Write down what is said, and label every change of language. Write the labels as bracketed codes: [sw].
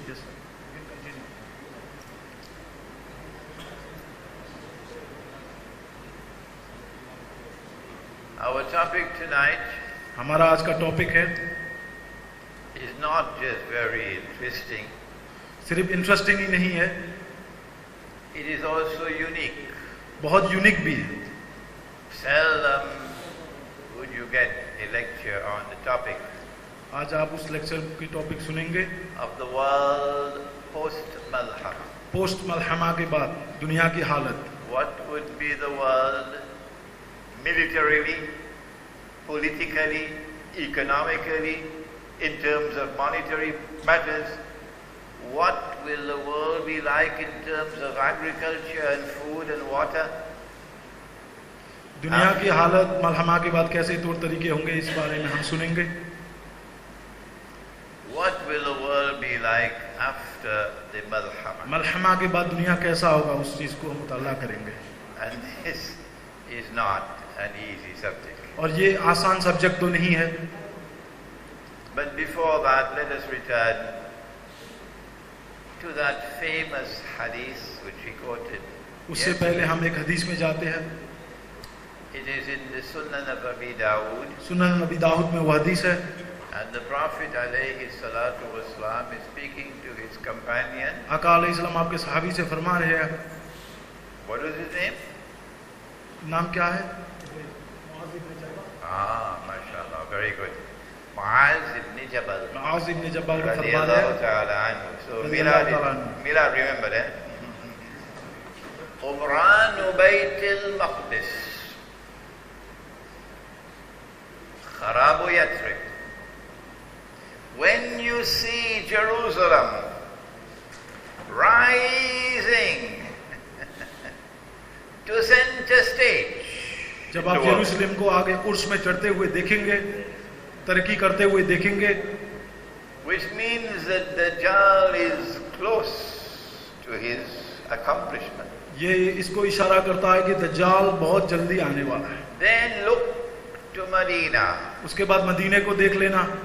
[en] Yes, sir. You can continue. Our topic tonight [hi] हमारा आज का टॉपिक है [en] is not just very interesting. [hi] सिर्फ इंटरेस्टिंग ही नहीं है, [en] It is also unique. [hi] बहुत यूनिक भी है. [en] Seldom would you get a lecture on the topic [hi] आज आप उस लेक्चर की टॉपिक सुनेंगे [en] of the world post-Malhama. [hi] Post मलहमा के बाद दुनिया की हालत. [en] What would be the world militarily, politically, economically, in terms of monetary matters? What will the world be like in terms of agriculture and food and water? [hi] दुनिया की हालत मलहमा के बाद कैसे तौर तरीके होंगे, इस बारे में हम सुनेंगे. [en] What will the world be like after the Malhama? [hi] मलहमा के बाद दुनिया कैसा होगा, उस चीज को हम मुताला करेंगे. [en] And this is not an easy subject. [hi] और ये आसान सब्जेक्ट तो नहीं है. [en] But before that, let us return to that famous hadith which we quoted. [hi] उससे पहले हम एक हदीस में जाते हैं. [en] It is in the Sunan of Abi Dawood. [hi] सुनन नबी दाऊद में वो हदीस है. [en] And the Prophet [ar] alayhi salatu wasalam [en] is speaking to his companion. [hi] आका अलैहिस्सलाम आपके सहाबी से फरमा रहे हैं. [en] What is his name? [hi] नाम क्या है? [en] MashaAllah, very good. Muaz ibn Jabal. [hi] Muaz इब्न जबल का फरमा रहे [ar] Radiyallahu [hi] हैं. [ar] ta'ala anhu. So Radiyallahu ta'ala anhu. [en] Milad, remember that. [ar] Umran Bayt al-Maqdis. Kharabu Yathrib. [en] When you see Jerusalem rising to center stage, [hi] जब आप यरूशलेम को आगे उर्स में चढ़ते हुए देखेंगे, तरक्की करते हुए देखेंगे, [en] which means that Dajjal is close to his accomplishment, [hi] ये इसको इशारा करता है कि दज्जाल बहुत जल्दी आने वाला है. [en] then look to Medina. [hi] उसके बाद मदीने को देख लेना.